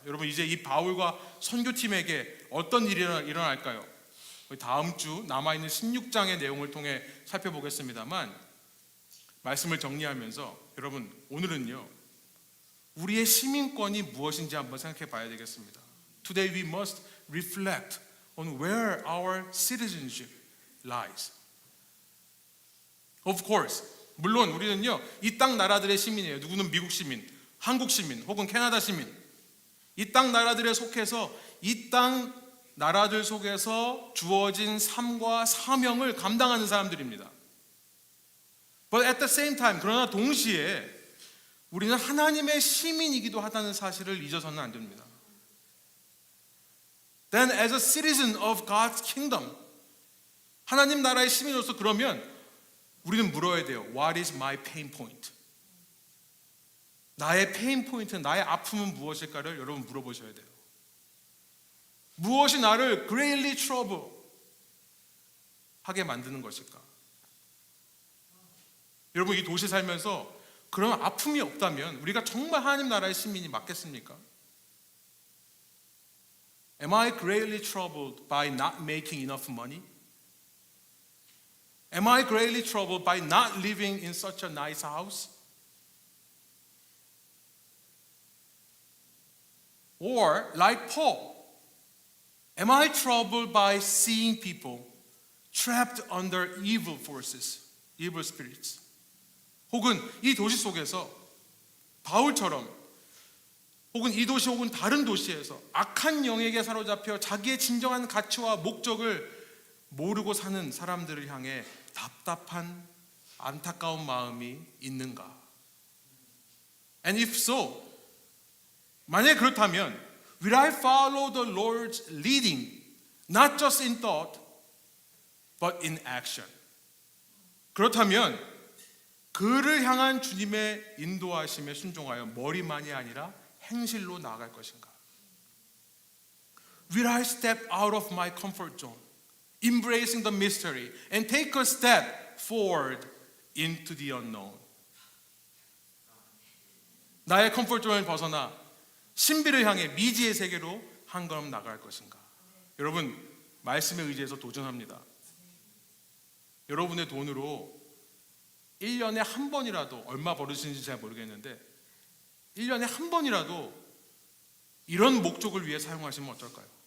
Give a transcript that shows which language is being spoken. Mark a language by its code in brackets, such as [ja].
[ko] 여러분 이제 이 바울과 선교팀에게 어떤 일이 일어날까요? 다음 주 남아있는 16장의 내용을 통해 살펴보겠습니다만 말씀을 정리하면서 여러분 오늘은요 우리의 시민권이 무엇인지 한번 생각해 봐야 되겠습니다. [en] Today we must reflect on where our citizenship lies. Of course, [ko] 물론 우리는요 이 땅 나라들의 시민이에요. 누구는 미국 시민, 한국 시민, 혹은 캐나다 시민. 이 땅 나라들에 속해서 이 땅 나라들 속에서 주어진 삶과 사명을 감당하는 사람들입니다. [en] But at the same time, [ko] 그러나 동시에 우리는 하나님의 시민이기도 하다는 사실을 잊어서는 안 됩니다. [en] Then as a citizen of God's kingdom, [ko] 하나님 나라의 시민으로서 그러면 우리는 물어야 돼요. [en] What is my pain point? [ko] 나의 페인 포인트, 나의 아픔은 무엇일까를 여러분 물어보셔야 돼요. 무엇이 나를 [en] greatly trouble [ko] 하게 만드는 것일까? 여러분 이 도시 살면서 그런 아픔이 없다면 우리가 정말 하나님 나라의 시민이 맞겠습니까? [en] Am I greatly troubled by not making enough money? Am I greatly troubled by not living in such a nice house? Or like Paul, am I troubled by seeing people trapped under evil forces, evil spirits? [ko] 혹은 이 도시 속에서 바울처럼 혹은 이 도시 혹은 다른 도시에서 악한 영에게 사로잡혀 자기의 진정한 가치와 목적을 모르고 사는 사람들을 향해 답답한 안타까운 마음이 있는가? [en] And if so, [ko] 만약에 그렇다면 [en] will I follow the Lord's leading not just in thought but in action? [ko] 그렇다면 그를 향한 주님의 인도하심에 순종하여 머리만이 아니라 행실로 나아갈 것인가? [en] Will I step out of my comfort zone, embracing the mystery and take a step forward into the unknown? [ko] 나의 컴포트 존을 벗어나 신비를 향해 미지의 세계로 한 걸음 나갈 것인가? 여러분 말씀에 의지해서 도전합니다. 여러분의 돈으로 1년에 한 번이라도 얼마 벌으시는지 잘 모르겠는데 1년에 한 번이라도 이런 목적을 위해 사용하시면 어떨까요?